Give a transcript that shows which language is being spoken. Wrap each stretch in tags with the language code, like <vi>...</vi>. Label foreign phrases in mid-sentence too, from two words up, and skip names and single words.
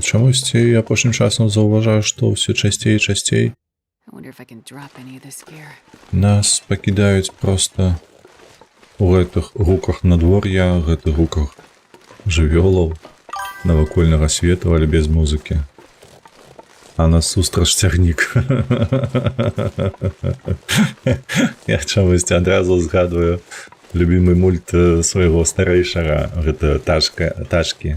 <be>Чомусь я апошнім часом зауважаю, що все частей і частей</be> <en>I wonder if I can drop any of this gear.</en> <be>нас пакідаюць просто у гэтых гуках надвор'я, гэтых гуках жывёлаў, навакольнага свету, але без музыкі. А насустрач цягнік. Я чамусь адразу згадваю любімы мульт свайго старэйшага, гэта тачкі.</be>